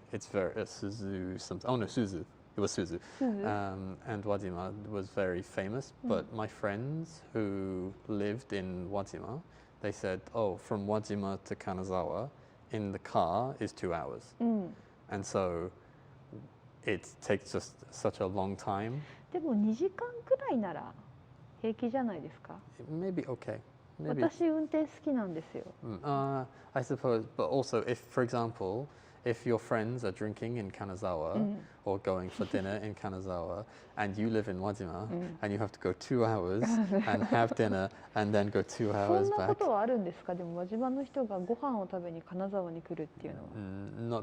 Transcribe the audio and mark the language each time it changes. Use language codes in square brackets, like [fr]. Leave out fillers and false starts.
[en] It's Suzu something. Oh no, Suzu. It was Suzu. And Wajima was very famous. But my friends who lived in Wajima, they said, oh, from Wajima to Kanazawa in the car is 2 hours. And so it takes just such a long time. [ja] でも2時間くらいなら平気じゃないですか？ [en] Maybe okay. Maybe. [ja] 私運転好きなんですよ。 [en] I suppose, but also if, for example, if your friends are drinking in Kanazawa or going for dinner in Kanazawa and you live in Wajima and you have to go 2 hours and have dinner and then go 2 [ja] そ [en] hours [ja] んなこ [en] back. [ja] とはあるんですか？でも輪島の人がご飯を食べに金沢に来るっていうのは。